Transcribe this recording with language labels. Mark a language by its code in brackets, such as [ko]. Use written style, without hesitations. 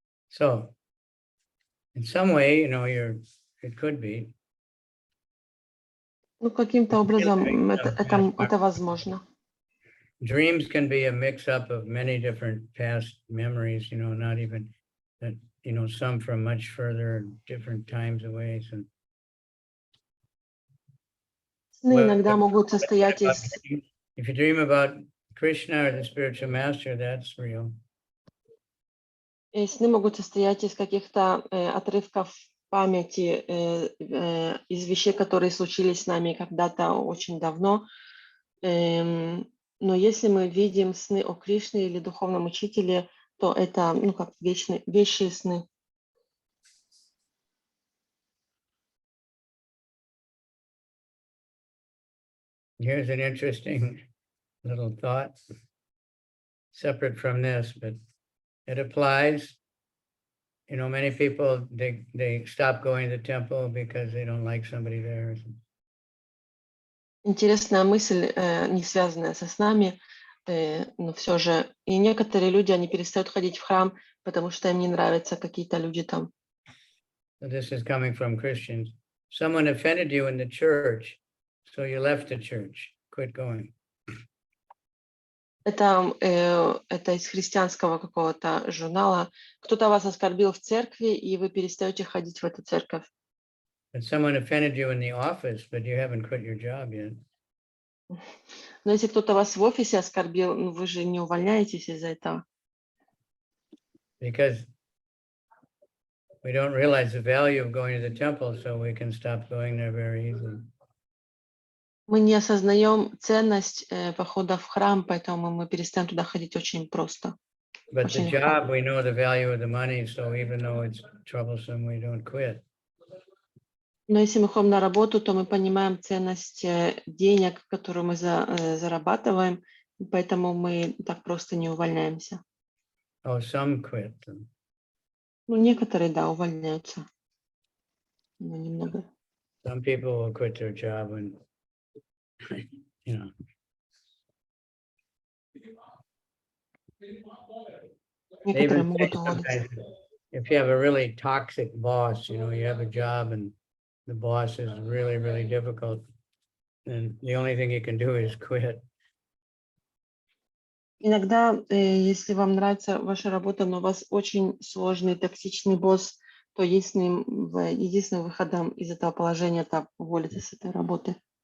[en] So In some way, it could be. [ru] Ну, каким-то образом это возможно. [en] Dreams can be a mix-up of many different past memories, not even that, some from much further, different times away. So, [ru] Сны иногда могут состоять из... [en] If you dream about Krishna or the spiritual master, that's real. [ru] И сны могут состоять из каких-то отрывков памяти, из вещей, которые случились с нами когда-то очень давно. Но если мы видим сны о Кришне или духовном учителе, то это, как вещие сны. [en] Here's an interesting little thought, separate from this, but it applies. Many people, they stop going to the temple because they don't like somebody there. [ru] Интересная мысль, не связанная со снами, но все же. И некоторые люди, они перестают ходить в храм, потому что им не нравятся какие-то люди там. [en] So this is coming from Christians. Someone offended you in the church, so you left the church, quit going. [ru] Это из христианского какого-то журнала. Кто-то вас оскорбил в церкви, и вы перестаете ходить в эту церковь. [en] But someone offended you in the office, but you haven't quit your job yet. [ru] Но если кто-то вас в офисе оскорбил, вы же не увольняетесь из-за этого. [en] Because we don't realize the value of going to the temple, so we can stop going there very easily. [ru] Мы не осознаем ценность похода в храм, поэтому мы перестаем туда ходить очень просто. [en] But the job, we know the value of the money, so even though it's troublesome, we don't quit. [ru] Но если мы ходим на работу, то мы понимаем ценность денег, которые мы зарабатываем, поэтому мы так просто не увольняемся. [en] Oh, some quit. [ru] Некоторые, да, увольняются, но немного. [en] Some people will quit their job and, [ru] Некоторые могут уволиться. [en] If you have a really toxic boss, you have a job and the boss is really, really difficult, then the only thing you can do is quit. [ru] Иногда, если вам нравится ваша работа, но у вас очень сложный, токсичный босс, то единственным выходом из этого положения — это уволиться с этой работы.